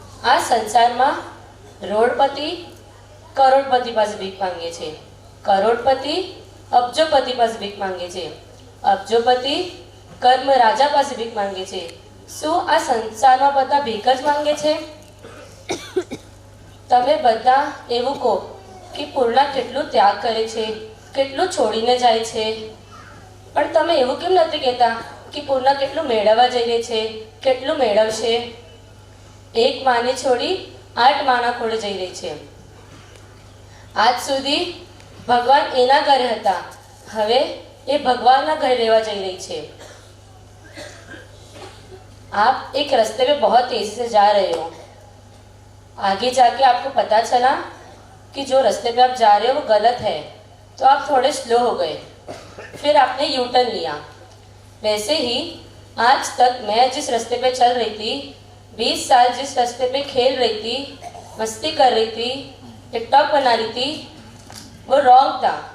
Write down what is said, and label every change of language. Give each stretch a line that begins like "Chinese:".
Gujarati: आ संसारमा रोडपति करोड़पति पास भीख मांगे छे, करोड़पति अब्जोपति पास भीख मांगे छे, अब्जोपति कर्म राजा पास भीख मांगे छे। શું આ સંસારમાં બધા ભીખ જ માંગે છે? તમે બધા એવું કહો કે પૂર્ણા કેટલું ત્યાગ કરે છે, કેટલું છોડીને જાય છે, પણ તમે એવું કેમ નથી કહેતા કે પૂર્ણા કેટલું મેળવવા જઈ રહી છે, કેટલું મેળવશે? એક માને છોડી 8 માના ખોળે જઈ રહી છે। આજ સુધી ભગવાન એના ઘરે હતા, હવે એ ભગવાનના ઘરે રહેવા જઈ રહી છે।
Hindi: आप एक रास्ते में बहुत तेजी से जा रहे हो, आगे जाके आपको पता चला कि जो रास्ते पे आप जा रहे हो वो गलत है, तो आप थोड़े स्लो हो गए, फिर आपने यू टर्न लिया। वैसे ही आज तक मैं जिस रास्ते पे चल रही थी, 20 साल जिस रास्ते पे खेल रही थी, मस्ती कर रही थी, टिकटॉक बना रही थी, वो रॉन्ग था।